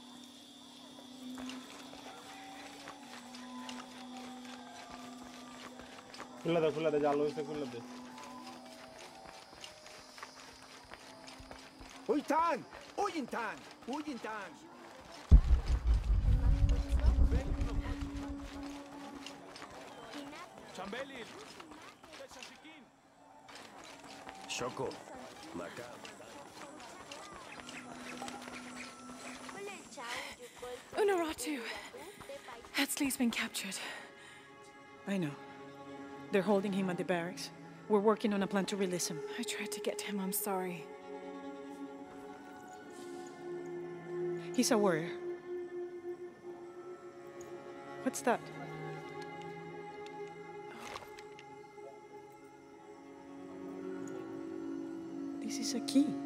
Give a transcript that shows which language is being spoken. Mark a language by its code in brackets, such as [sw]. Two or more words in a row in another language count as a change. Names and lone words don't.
[hi] खुला दे जालो इसे खुला दे Uytan! Uyintan! Uyintan! Chambelil! Shoko, Maka. Unuratu! [en] Hetzley's been captured. I know. They're holding him at the barracks. We're working on a plan to release him. I tried to get to him, I'm sorry. He's a warrior. What's that? This is a key.